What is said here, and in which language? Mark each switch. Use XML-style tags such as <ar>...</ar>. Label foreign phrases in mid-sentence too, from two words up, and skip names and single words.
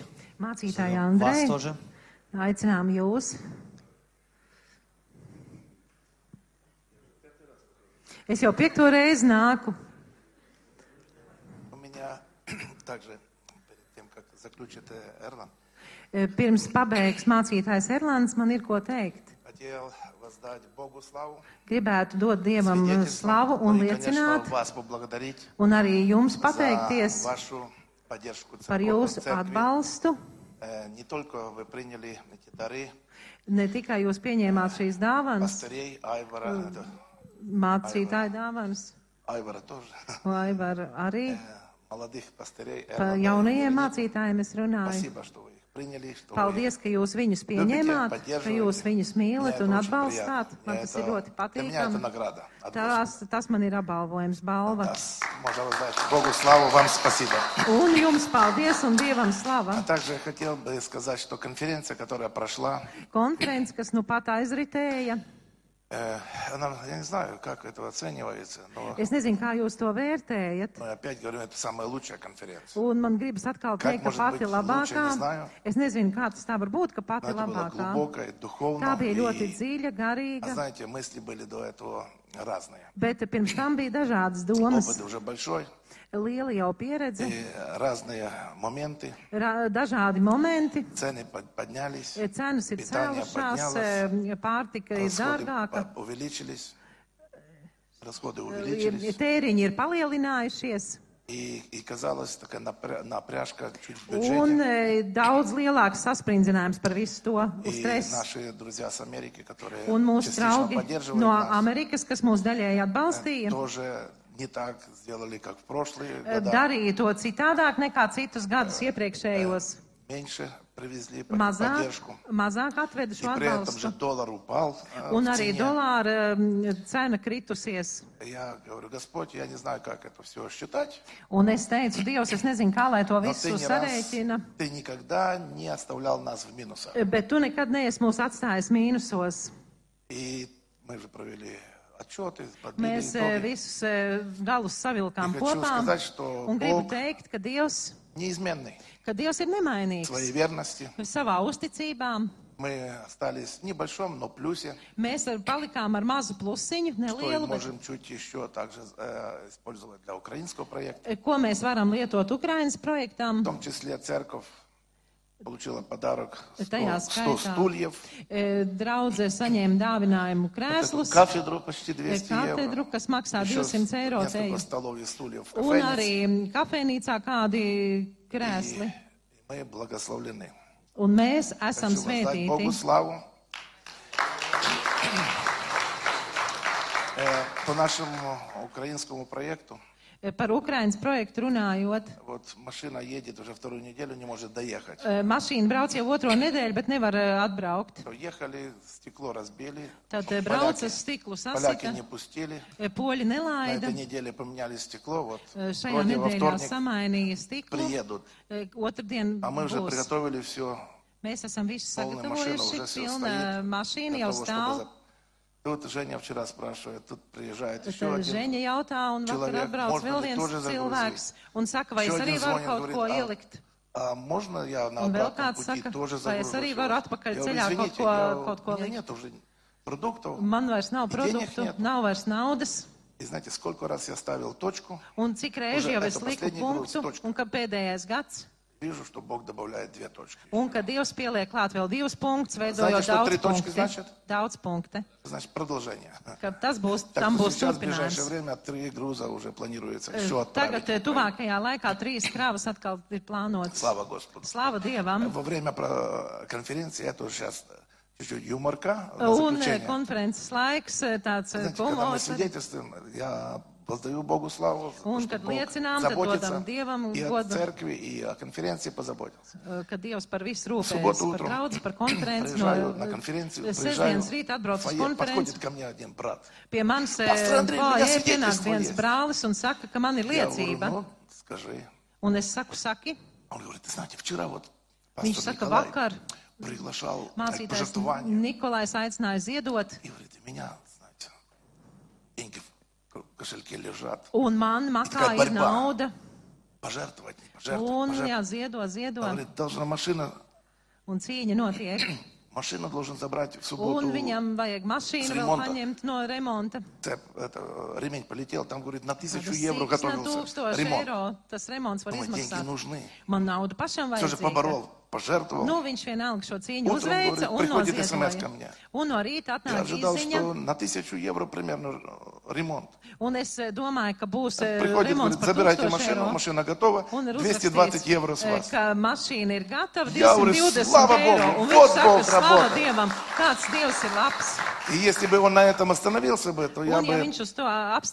<lv>Mācītāja</lv> <ru>вас Andrei, тоже.</ru> <lv>aicinām jūs. Es jau 5. reizi nāku.</lv> <ru>У меня также, перед тем, как заключит Эрлан,</ru> <lv>Pirms pabeigs mācītājs Erlands man ir ko teikt.</lv> <ru>хотел воздать Богу славу,</ru> <lv>Gribētu dot Dievam</lv> <ru>свидетельством,</ru> <lv>slavu un</lv> <ru>ну и, конечно,</ru> <lv>liecināt,</lv> <ru>вас поблагодарить</ru> <lv>un arī jums</lv> <ru>за</ru> <lv>pateikties</lv> <ru>вашу поддержку</ru> <lv>par jūsu</lv> <ru>церкви.</ru> <lv>atbalstu.</lv> <ru>Не только вы приняли эти дары</ru> <lv>Ne tikai jūs pieņēmāt šīs dāvanas,</lv> <ru>пастырей, Айвара,</ru> <lv>mācītāju dāvanas,</lv> <ru>Айвара тоже,</ru> <lv>vai var arī</lv> <ru>молодых пастырей.</ru> <lv>par jaunajiem mācītājiem es runāju.</lv> <ru>Спасибо, что вы их приняли, что</ru> <lv>Paldies, ka jūs viņus pieņēmāt, ka jūs viņus mīlat un atbalstāt. Man tas ir ļoti</lv> <ru>Для меня это</ru> <lv>patīkami.</lv> <ru>награда от Господа.</ru> <lv>Tas man ir apbalvojums, balva.</lv> <ru>Да, можно воздать Богу славу, вам спасибо.</ru> <lv>Un jums paldies un Dievam slava.</lv> <ru>А также хотел бы сказать, что конференция, которая прошла,</ru> <lv>Konferences, kas nu pat aizritēja.</lv> <ru>она, я не знаю, как это оценивается, но</ru> <lv>Es nezinu, kā jūs to vērtējat.</lv> <ru>мы опять говорим, это самая лучшая конференция.</ru> <lv>Un man gribas atkal</lv> <ru>Как</ru> <lv>teikt, ka</lv> <ru>может</ru> <lv>pati</lv> <ru>быть лучше, не</ru> <lv>labākā.</lv> <ru>знаю.</ru> <lv>Es nezinu, kā tas tā var būt, ka</lv> <ru>Но</ru> <lv>pati</lv> <ru>это было</ru> <lv>labākā.</lv> <ru>глубоко и духовно.</ru> <lv>Tā bija ļoti</lv> <ru>И,</ru> <lv>dziļa, garīga,</lv> <ru>знаете, мысли были до этого разные.</ru> <lv>bet pirms tam bija dažādas domas.</lv> <ru>Опыт уже большой,</ru> <lv>Liela jau pieredze,</lv> <ru>и разные моменты.</ru> <lv>dažādi momenti.</lv> <ru>Цены поднялись,</ru> <lv>Cenas ir</lv> <ru>питание</ru> <lv>cēlušās,</lv> <ru>поднялось,</ru> <lv>pārtika ir</lv> <ru>расходы</ru> <lv>dārgāka,</lv> <ru>увеличились. Расходы увеличились.</ru> <lv>tēriņi ir palielinājušies.</lv> <ru>И казалось, такая напряжка чуть в</ru> <lv>Un</lv> <ru>бюджете.</ru> <lv>daudz lielāks saspringzinājums par visu to uz</lv> <ru>И</ru> <lv>stresu.</lv> <ru>наши друзья с Америки, которые</ru> <lv>Un mūsu</lv> <ru>частично</ru> <lv>draugi</lv> <ru>поддерживают</ru> <lv>no</lv> <ru>нас,</ru> <lv>Amerikas, kas mūs daļēji atbalstīja,</lv> <ru>тоже не так сделали, как в прошлые года.</ru> <lv>darīja to citādāk nekā citus gadus iepriekšējos.</lv> <ru>Меньше привезли</ru> <lv>Mazāk</lv> <ru>поддержку.</ru> <lv>atveda</lv> <ru>И</ru> <lv>šo</lv> <ru>при этом же</ru> <lv>atbalstu.</lv> <ru>доллар упал</ru> <lv>Un</lv> <ru>в</ru> <lv>arī</lv> <ru>цене.</ru> <lv>dolāra cena kritusies.</lv> <ru>Я говорю, Господь, я не знаю, как это все считать,</ru> <lv>Un es teicu, Dievs, es nezinu, kā lai to</lv> <ru>но</ru> <lv>visu</lv> <ru>ты</ru> <lv>sarēķina,</lv> <ru>никогда не оставлял нас в минусах.</ru> <lv>bet tu nekad neesi mūs atstājis mīnusos.</lv> <ru>И мы же провели отчеты, подбили</ru> <lv>Mēs</lv> <ru>итоги.</ru> <lv>visus galus savilkām</lv> <ru>И хочу</ru> <lv>kopā</lv> <ru>сказать, что</ru> <lv>un gribu</lv> <ru>Бог</ru> <lv>teikt, ka Dievs</lv> <ru>неизменный.</ru> <lv>ir nemainīgs.</lv> <ru>Своей верности</ru> <lv>Savā uzticībā</lv> <ru>мы остались в небольшом, но плюсе,</ru> <lv>mēs palikām ar mazu plusiņu,</lv> <ru>что</ru> <lv>nelielu, bet</lv> <ru>можем чуть еще также использовать для украинского проекта.</ru> <lv>ko mēs varam lietot Ukrainas projektam.</lv> <ru>В том числе церковь получила подарок 100</ru> <lv>Tajā skaitā</lv> <ru>стульев,</ru> <lv>draudze saņēma dāvinājumu</lv> <ru>вот эту</ru> <lv>krēslus,</lv> <ru>кафедру почти 200</ru> <lv>katedru,</lv> <ru>евро,</ru> <lv>kas maksā</lv> <ru>еще</ru> <lv>200 eiro</lv> <ru>несколько</ru> <lv>teju,</lv> <ru>столов и стульев в</ru> <lv>un</lv> <ru>кафейнице.</ru> <lv>arī kafejnīcā kādi krēsli.</lv> <ru>И мы благословлены.</ru> <lv>Un mēs esam</lv> <ru>Хочу воздать Богу</ru> <lv>svētīti.</lv> <ru>славу. По нашему украинскому проекту</ru> <lv>Par Ukrainas projektu runājot,</lv> <ru>Вот машина едет уже вторую неделю, не может доехать.</ru> <lv>mašīna brauc jau otro nedēļu, bet nevar atbraukt.</lv> <ru>Ехали, стекло разбили.</ru> <lv>Tad brauca stiklu</lv> <ru>Поляки</ru> <lv>sasita,</lv> <ru>не пустили.</ru> <lv>poļi</lv> <ru>На</ru> <lv>nelaida.</lv> <ru>этой неделе поменяли стекло. Вот</ru> <lv>Šajā</lv> <ru>вроде во</ru> <lv>nedēļā</lv> <ru>вторник</ru> <lv>samainīja stiklu.</lv> <ru>приедут.</ru> <lv>Otrdien</lv> <ru>А мы уже</ru> <lv>būs.</lv> <ru>приготовили все.</ru> <lv>Mēs esam visu</lv> <ru>Полная машина</ru> <lv>sagatavojuši,</lv> <ru>уже все</ru> <lv>pilna</lv> <ru>стоит.</ru> <lv>mašīna</lv> <ru>Для</ru> <lv>jau</lv> <ru>того,</ru> <lv>stāv.</lv> <ru>чтобы Тут Женя вчера спрашивает, тут приезжает</ru> <lv>Tad</lv> <ru>еще один.</ru> <lv>Ženja jautā, un vakar</lv> <ru>человек,</ru> <lv>atbrauc</lv> <ru>можно</ru> <lv>vēl</lv> <ru>ли</ru> <lv>viens</lv> <ru>тоже</ru> <lv>cilvēks, un saka, vai es</lv> <ru>Еще</ru> <lv>arī</lv> <ru>один</ru> <lv>varu</lv> <ru>звонит,</ru> <lv>kaut</lv> <ru>говорит,</ru> <lv>ko ielikt.</lv> <ru>А можно я на</ru> <lv>Un vēl</lv> <ru>обратном</ru> <lv>kāds</lv> <ru>пути</ru> <lv>saka,</lv> <ru>тоже</ru> <lv>vai es</lv> <ru>загружу?</ru> <lv>arī varu atpakaļ</lv> <ru>Я говорю,</ru> <lv>ceļā</lv> <ru>извините,</ru> <lv>kaut ko</lv> <ru>у меня</ru> <lv>likt.</lv> <ru>нет уже продуктов.</ru> <lv>Man vairs nav</lv> <ru>Денег</ru> <lv>produktu,</lv> <ru>нет.</ru> <lv>nav vairs naudas.</lv> <ru>И знаете, сколько раз я ставил точку,</ru> <lv>Un cik reizi</lv> <ru>Уже</ru> <lv>jau es</lv> <ru>это</ru> <lv>liku</lv> <ru>последний груз,</ru> <lv>punktu,</lv> <ru>точка.</ru> <lv>un ka pēdējais gads,</lv> <ru>вижу, что Бог добавляет 2 точки.</ru> <lv>un ka Dievs pieliek klāt vēl 2 punktus,</lv> <ru>Знаете,</ru> <lv>veidojot</lv> <ru>что</ru> <lv>daudz</lv> <ru>3 точки</ru> <lv>punktu.</lv> <ru>значит?</ru> <lv>Daudz punktu.</lv> <ru>Значит, продолжение.</ru> <lv>Ka tas būs,</lv> <ru>Так</ru> <lv>tam</lv> <ru>что</ru> <lv>būs</lv> <ru>сейчас в ближайшее</ru> <lv>turpinājums.</lv> <ru>время 3 груза уже планируется еще</ru> <lv>Tagad</lv> <ru>отправить.</ru> <lv>tuvākajā laikā 3 kravas atkal ir plānotas.</lv> <ru>Слава Господу.</ru> <lv>Slava Dievam!</lv> <ru>Во время конференции я тоже сейчас чуть-чуть юморка на</ru> <lv>Un</lv> <ru>заключение.</ru> <lv>konferences laiks, tāds</lv> <ru>Знаете, когда мы</ru> <lv>humors.</lv> <ru>свидетельствуем, я воздаю Богу славу,</ru> <lv>Un,</lv> <ru>что</ru> <lv>kad</lv> <ru>Бог</ru> <lv>liecinām, tad</lv> <ru>заботится</ru> <lv>dodam Dievam</lv> <ru>и о</ru> <lv>godu.</lv> <ru>церкви, и о конференции позаботился.</ru> <lv>Ka Dievs par visu rūpējas,</lv> <ru>субботу</ru> <lv>par</lv> <ru>утром</ru> <lv>draudzi, par konferenci.</lv> <ru>приезжаю на конференцию, приезжаю</ru> <lv>Sestdienas rīta atbrauc uz</lv> <ru>в фойе,</ru> <lv>konferenci.</lv> <ru>подходит ко мне один брат.</ru> <lv>Pie manis</lv> <ru>Пастор Андрей,</ru> <lv>pienāk</lv> <ru>у меня свидетельство</ru> <lv>viens</lv> <ru>есть.</ru> <lv>brālis un saka, ka man ir</lv> <ru>Я говорю,</ru> <lv>liecība.</lv> <ru>ну, скажи.</ru> <lv>Un es saku, saki,</lv> <ru>Он говорит, ты знаете, вчера вот</ru> <lv>viņš</lv> <ru>пастор</ru> <lv>saka,</lv> <ru>Николай</ru> <lv>vakar</lv> <ru>приглашал к</ru> <lv>mācītājs</lv> <ru>пожертвованию.</ru> <lv>Nikolais aicināja ziedot,</lv> <ru>И говорит, у меня, знаете, деньги в кошельке лежат.</ru> <lv>un man makā ir</lv> <ru>борьба.</ru> <lv>nauda.</lv> <ru>Пожертвовать, не пожертвовать,</ru> <lv>Un,</lv> <ru>пожертвовать.</ru> <lv>jā, ziedo.</lv> <ru>Говорит, должна машина,</ru> <lv>Un cīņa notiek.</lv> <ru>машину должен забрать в</ru> <lv>Un</lv> <ru>субботу.</ru> <lv>viņam vajag mašīnu</lv> <ru>с</ru> <lv>vēl</lv> <ru>ремонта.</ru> <lv>paņemt no remonta.</lv> <ru>Ремень полетел, там, говорит, на 1000</ru> <lv>Tas</lv> <ru>евро</ru> <lv>100</lv> <ru>готовился ремонт.</ru> <lv>eiro, tas remonts var</lv> <ru>Думаю, деньги</ru> <lv>izmaksāt.</lv> <ru>нужны.</ru> <lv>Man nauda pašam</lv> <ru>Все же</ru> <lv>vajadzīga.</lv> <ru>поборол, пожертвовал.</ru> <lv>Nu, viņš vienalga šo cīņu</lv> <ru>Утром,</ru> <lv>uzveica</lv> <ru>говорит,</ru> <lv>un</lv> <ru>приходит СМС ко</ru> <lv>noziedoja.</lv> <ru>мне.</ru> <lv>Un no rīta</lv> <ru>Я</ru> <lv>atnāk</lv> <ru>ожидал, что</ru> <lv>īziņa,</lv> <ru>на 1000 евро примерно ремонт.</ru> <lv>un es domāju, ka būs</lv> <ru>Приходит,</ru> <lv>remonts</lv> <ru>говорит,</ru> <lv>par</lv> <ru>забирайте</ru> <lv>1000</lv> <ru>машину,</ru> <lv>eiro.</lv> <ru>машина готова,</ru> <lv>Un ir 220 uzrakstīts,</lv> <ru>евро с вас.</ru> <lv>ka mašīna ir gatava,</lv> <ru>Я говорю,</ru> <lv>220</lv> <ru>слава</ru> <lv>eiro.</lv> <ru>Богу,</ru> <lv>Un</lv> <ru>вот</ru> <lv>viņš</lv> <ru>Бог</ru> <lv>saka, slava</lv> <ru>работает.</ru> <lv>Dievam, kāds Dievs ir labs.</lv> <ru>И если бы он на этом остановился бы, то я</ru> <lv>Un ja</lv> <ru>бы</ru> <lv>viņš uz to apstātos</lv>